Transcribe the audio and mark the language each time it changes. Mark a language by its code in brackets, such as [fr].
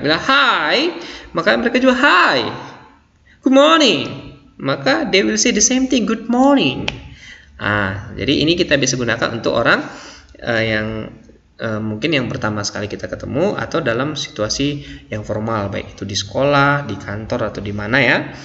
[id] Bilang hi, maka mereka juga hi. [en] Good morning, [id] maka [en] they will say the same thing, good morning. [id] Jadi ini kita bisa gunakan untuk orang yang mungkin yang pertama sekali kita ketemu atau dalam situasi yang formal, baik itu di sekolah, di kantor atau di mana, ya.